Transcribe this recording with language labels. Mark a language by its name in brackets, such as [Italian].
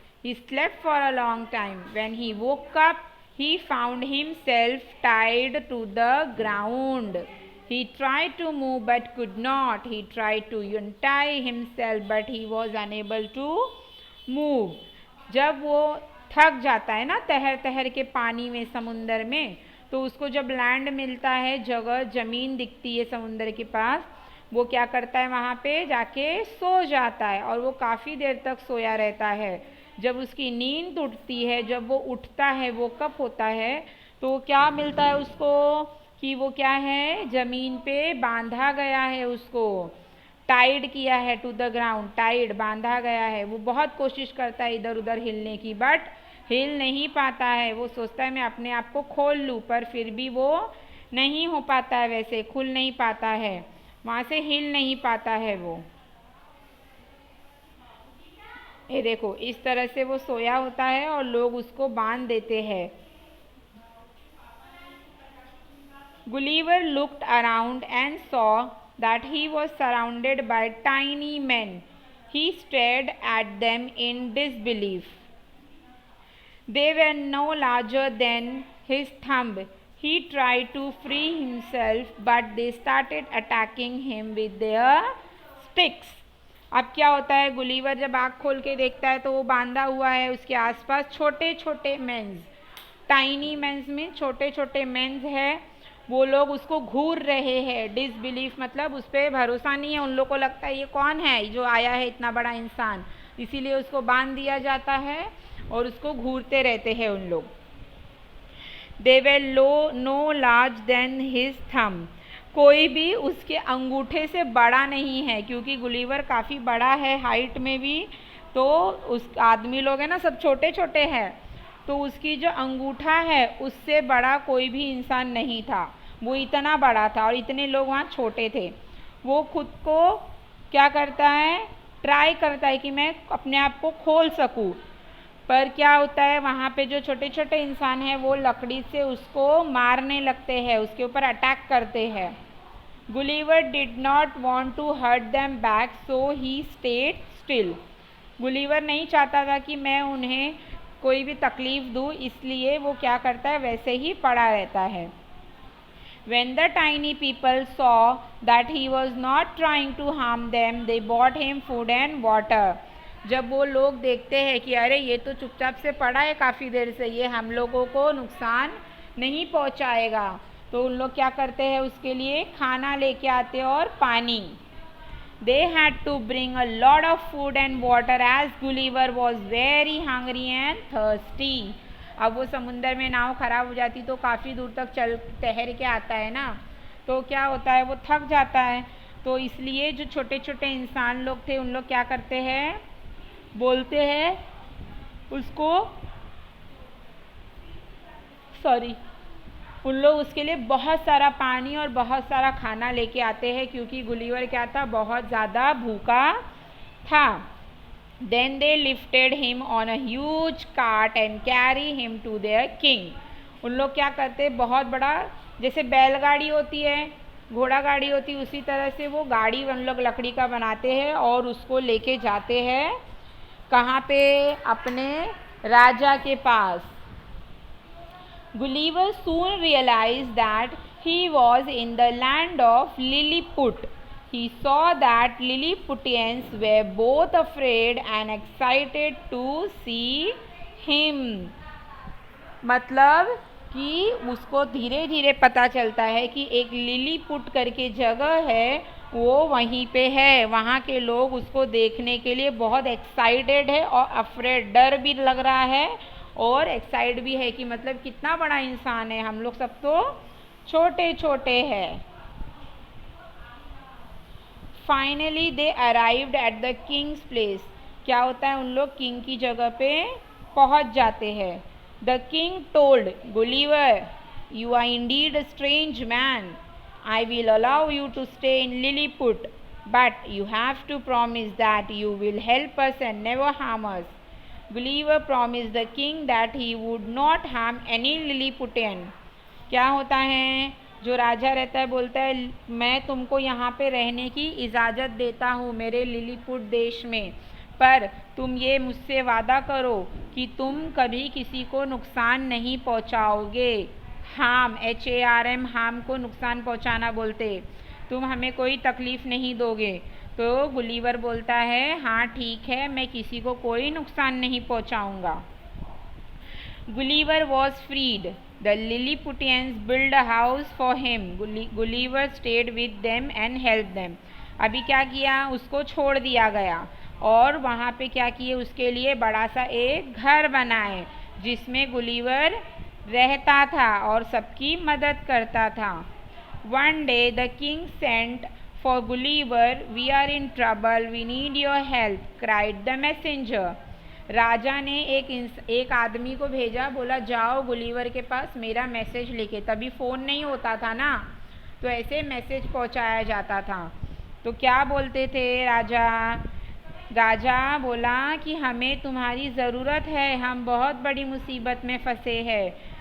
[English] He slept for a long time. When he woke up, he found himself tied to the ground. He tried to move but could not. He tried to untie himself but he was unable to move. [Hindi] जब वो थक जाता है ना तैर तैर के पानी में, समुंदर में, तो उसको जब लैंड मिलता है, जगह ज़मीन दिखती है समुंदर के पास, वो क्या करता है, वहाँ पे जाके सो जाता है, और वो काफ़ी देर तक सोया रहता है। जब उसकी नींद टूटती है, जब वो उठता है, वो कब होता है, तो क्या मिलता है उसको कि वो क्या है, ज़मीन पे बांधा गया है, उसको टाइड किया है टू द ग्राउंड, टाइड बांधा गया है। वो बहुत कोशिश करता है इधर उधर हिलने की, बट हिल नहीं पाता है। वो सोचता है मैं अपने आप को खोल लूँ, पर फिर भी वो नहीं हो पाता है, वैसे खुल नहीं पाता है, वहाँ से हिल नहीं पाता है वो। ये देखो, इस तरह से वो सोया होता है और लोग उसको बांध देते हैं। [English] Gulliver looked around and saw that he was surrounded by tiny men. He stared at them in disbelief. They were no larger than his thumb. He tried to free himself, but they started attacking him with their sticks. [Hindi] अब क्या होता है, Gulliver जब आँख खोल के देखता है तो वो बांधा हुआ है, उसके आसपास छोटे छोटे मेंस, टाइनी मेंस में छोटे छोटे मेंस है, वो लोग उसको घूर रहे हैं। डिसबिलीफ मतलब उस पर भरोसा नहीं है, उन लोग को लगता है ये कौन है जो आया है, इतना बड़ा इंसान, इसीलिए उसको बांध दिया जाता है और उसको घूरते रहते हैं उन लोग। दे वे no large then his thumb, कोई भी उसके अंगूठे से बड़ा नहीं है, क्योंकि गुलीवर काफ़ी बड़ा है हाइट में भी, तो उस आदमी लोग हैं ना सब छोटे छोटे हैं, तो उसकी जो अंगूठा है उससे बड़ा कोई भी इंसान नहीं था। वो इतना बड़ा था और इतने लोग वहाँ छोटे थे। वो खुद को क्या करता है, ट्राई करता है कि मैं अपने आप को खोल सकूँ, पर क्या होता है, वहाँ पे जो छोटे छोटे इंसान हैं वो लकड़ी से उसको मारने लगते हैं, उसके ऊपर अटैक करते हैं। [English] Gulliver did not want to hurt them back, so he stayed still. [Hindi] Gulliver नहीं चाहता था कि मैं उन्हें कोई भी तकलीफ दूँ, इसलिए वो क्या करता है, वैसे ही पड़ा रहता है. [English] When the tiny people saw that he was not trying to harm them, they brought him food and water. [Hindi] जब वो लोग देखते हैं कि अरे ये तो चुपचाप से पड़ा है काफ़ी देर से, ये हम लोगों को नुकसान नहीं पहुंचाएगा, तो उन लोग क्या करते हैं, उसके लिए खाना लेके आते और पानी. [English] They had to bring a lot of food and water as Gulliver was very hungry and thirsty. [Hindi] अब वो समुंदर में नाव ख़राब हो जाती तो काफ़ी दूर तक चल तैर के आता है ना, तो क्या होता है, वो थक जाता है. तो इसलिए जो छोटे छोटे इंसान लोग थे उन लोग क्या करते हैं, बोलते हैं उसको, उन लोग उसके लिए बहुत सारा पानी और बहुत सारा खाना लेके आते हैं, क्योंकि गुलीवर क्या था, बहुत ज़्यादा भूखा था. [English] Then they lifted him on a huge cart and carry him to their king. [Hindi] उन लोग क्या करते, बहुत बड़ा, जैसे बैलगाड़ी होती है, घोड़ा गाड़ी होती है, उसी तरह से वो गाड़ी उन लोग लकड़ी का बनाते हैं और उसको लेके जाते हैं कहाँ पे, अपने राजा के पास. [English] Gulliver soon realized that he was in the land of Lilliput. He saw that Lilliputians were both afraid and excited to see him. [Hindi] मतलब कि उसको धीरे धीरे पता चलता है कि एक लिलीपुट करके जगह है, वो वहीं पे है. वहाँ के लोग उसको देखने के लिए बहुत एक्साइटेड है और अफ्रेड, डर भी लग रहा है और एक्साइट भी है कि मतलब कितना बड़ा इंसान है, हम लोग सब तो छोटे छोटे हैं. Finally दे arrived at the Kings place. क्या होता है, उन लोग किंग की जगह पे पहुंच जाते हैं. [English] The king told Gulliver, you are indeed a strange man. I will allow you to stay in Lilliput, but you have to promise that you will help us and never harm us. Gulliver promised the king that he would not harm any Lilliputian. [Hindi] क्या होता है, जो राजा रहता है बोलता है मैं तुमको यहाँ पे रहने की इजाज़त देता हूँ मेरे लिलीपुट देश में, पर तुम ये मुझसे वादा करो कि तुम कभी किसी को नुकसान नहीं पहुँचाओगे. हार्म, HARM, हार्म को नुकसान पहुँचाना बोलते, तुम हमें कोई तकलीफ़ नहीं दोगे. तो गुलीवर बोलता है हाँ ठीक है, मैं किसी को कोई नुकसान नहीं पहुंचाऊंगा. [English] Gulliver was freed. The Lilliputians build a house for him. [Hindi] Gulliver stayed with them and help them. अभी क्या किया, उसको छोड़ दिया गया और वहाँ पे क्या किए, उसके लिए बड़ा सा एक घर बनाए जिसमें गुलीवर रहता था और सबकी मदद करता था. [English] One day the king sent for Gulliver, we are in trouble, we need your help, cried the messenger. [Hindi] राजा ने एक आदमी को भेजा, बोला जाओ गुलीवर के पास मेरा मैसेज लेके. तभी फ़ोन नहीं होता था ना, तो ऐसे मैसेज पहुंचाया जाता था. तो क्या बोलते थे राजा बोला कि हमें तुम्हारी ज़रूरत है, हम बहुत बड़ी मुसीबत में फंसे हैं.